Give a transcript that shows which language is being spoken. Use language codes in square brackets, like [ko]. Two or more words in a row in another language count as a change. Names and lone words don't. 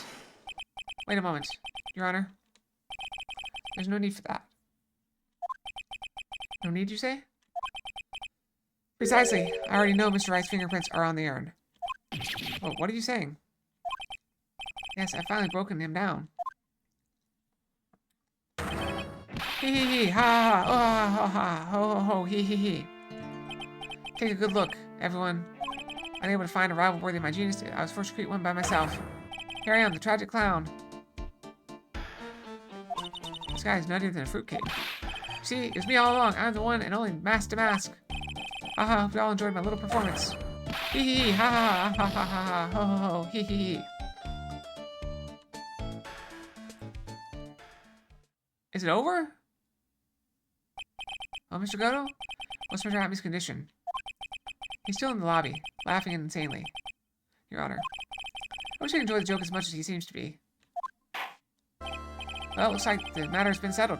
[en] Wait a moment, Your Honor. There's no need for that. No need, you say? Precisely. I already know Mr. Wright's fingerprints are on the urn. Well, what are you saying? Yes, I've finally broken him down. Hee hee hee, ha ha ha, oh ha ha ha, ho ho ho, hee hee hee. Take a good look, everyone. Unable to find a rival worthy of my genius, I was forced to create one by myself. Here I am, the tragic clown. This guy is nuttier than a fruitcake. See, it was me all along. I'm the one and only mask to mask. Haha, hope you all enjoyed my little performance. Hee hee hee, ha ha ha ha ha ha, ho ho ho, hee hee hee. Is it over? Oh, Mr. Goto? What's Mr. Atmey's condition? He's still in the lobby, laughing insanely. Your Honor. I wish I could enjoy the joke as much as he seems to be. Well, it looks like the matter has been settled.